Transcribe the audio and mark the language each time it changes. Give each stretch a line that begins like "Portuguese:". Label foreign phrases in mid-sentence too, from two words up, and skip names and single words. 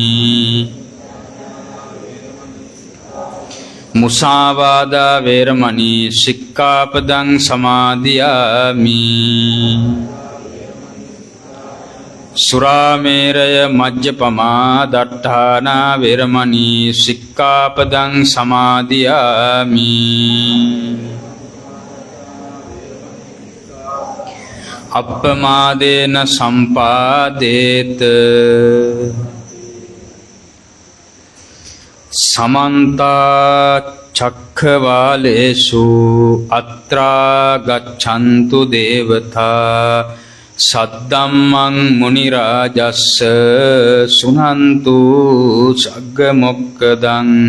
Pali: මුසාවාදා වේරමණී සික්ඛාපදං සමාදියාමි සුරාමේරය මජ්ජපමා දට්ඨානා වේරමණී සික්ඛාපදං සමාදියාමි අප්පමාදේන සම්පාදේත සමන්ත චක්ඛවාලේසු අත්‍රා ගච්ඡන්තු දේවතා සද්දම්මං මුනි රාජස්ස සුනන්තු සග්ග මොක්ඛදං